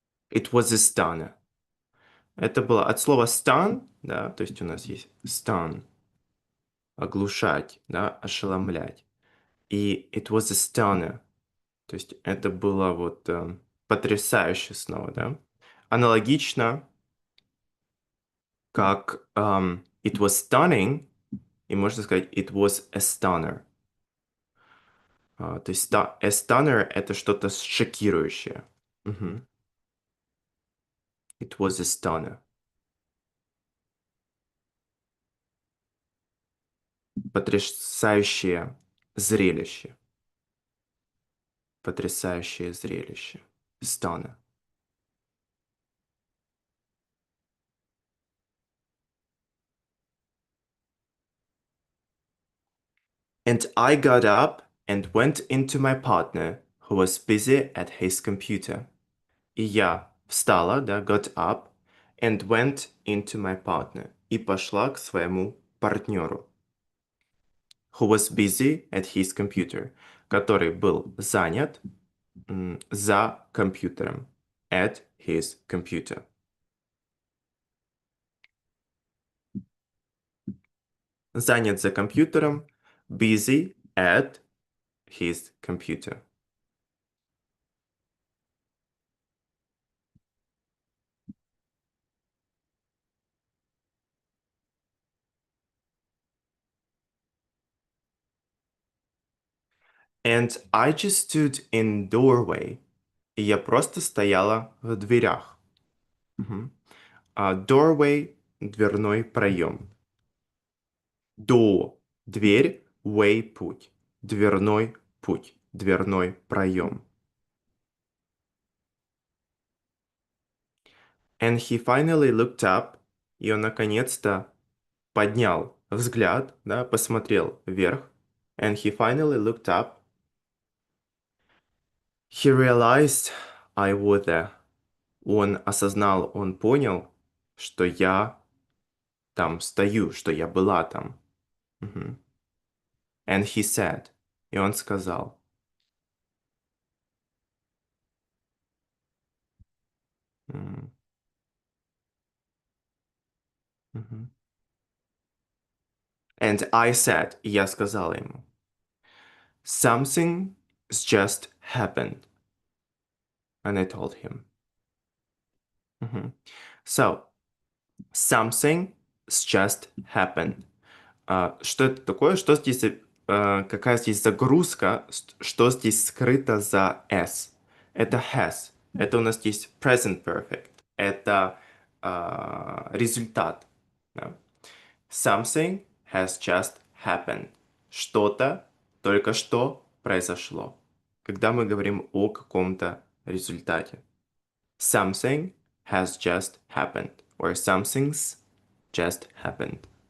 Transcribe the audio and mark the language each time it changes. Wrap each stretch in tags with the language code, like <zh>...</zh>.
<en>It was a stunner.</en> <ru>Это было от слова stun, да, то есть у нас есть stun, оглушать, да, ошеломлять. И</ru> <en>it was a stunner,</en> <ru>то есть это было вот потрясающе снова, да. Аналогично, как</ru> <en>it was stunning,</en> <ru>и можно сказать</ru> <en>it was a stunner.</en> <ru>То есть a stunner это что-то шокирующее.</ru> <en>Мгм. It was a stunner.</en> <ru>Потрясающее зрелище. Потрясающее зрелище. Stunner.</ru> <en>And I got up and went into my partner, who was busy at his computer.</en> <ru>И я встала, да,</ru> <en>got up, and went into my partner.</en> <ru>И пошла к своему партнеру,</ru> <en>who was busy at his computer,</en> <ru>который был занят за компьютером.</ru> <en>At his computer.</en> <ru>Занят за компьютером,</ru> <en>busy at his computer. And I just stood in doorway.</en> <ru>И я просто стояла в дверях. Мгм. Doorway — дверной проем. Дверь, way — путь. Дверной путь. Дверной проем.</ru> <en>And he finally looked up.</en> <ru>И он наконец-то поднял взгляд, да, посмотрел вверх.</ru> <en>And he finally looked up. He realized I was there.</en> <ru>Он осознал, он понял, что я там стою, что я была там. Мгм.</ru> <en>And he said,</en> <ru>и он сказал,</ru> <en>м, мгм. And I said,</en> <ru>и я сказала ему,</ru> <en>something's just happened. And I told him. Мгм. So, something just happened.</en> <ru>Что это такое? Что здесь, какая здесь загрузка? Что здесь скрыто за s? Это has. Это у нас здесь present perfect. Это результат. Да.</ru> <en>Something has just happened.</en> <ru>Что-то только что произошло. Когда мы говорим о каком-то результате.</ru> <en>Something has just happened. Or something's just happened.</en>